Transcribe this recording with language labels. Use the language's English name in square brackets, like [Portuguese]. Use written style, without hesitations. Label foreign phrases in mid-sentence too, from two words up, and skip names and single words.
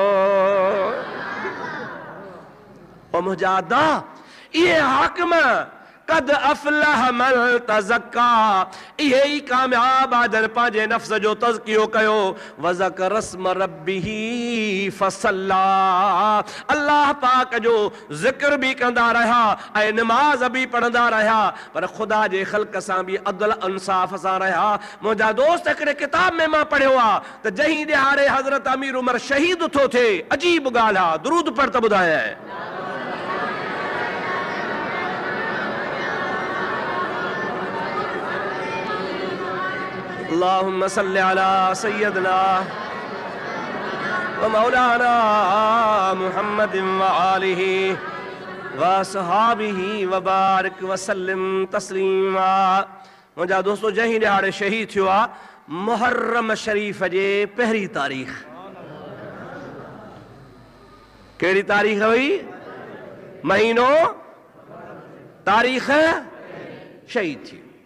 [Sindhi] ओ मुंहिंजा अदा, इहे हाकिम [Arabic] قد أفلح من تزكى, [Sindhi] इहे ई कामयाब आदर पांजे नफ्स जो तज़कियो कयो, [Arabic] وذكر اسم ربه فصلى, [Sindhi] अल्लाह पाक जो जिक्र भी कंदा रहा ऐं नमाज भी पढ़ंदा रहा, पर खुदा जे ख़ल्क़ सां भी अदल इंसाफ़ सां रहा। मुंहिंजा दोस्त हिकिड़े किताब में मां पढ़ियो आहे त जंहिं ॾिहाड़े हज़रत अमीर उमर शहीद थो थिए, अजीब ॻाल्हि आहे, दुरूद पढ़ त ॿुधाए। [Arabic] اللهم صل على سيدنا و مولانا محمد و آله و صحبه و بارك و سلم تسليما. [Sindhi] मुंहिंजा दोस्तो, जंहिं ॾिहाड़े शहीद थियो आहे मुहर्रम शरीफ़ जे पहिरीं तारीख़, कहिड़ी तारीख़ हुई? महीनो, तारीख़, शहीद थी।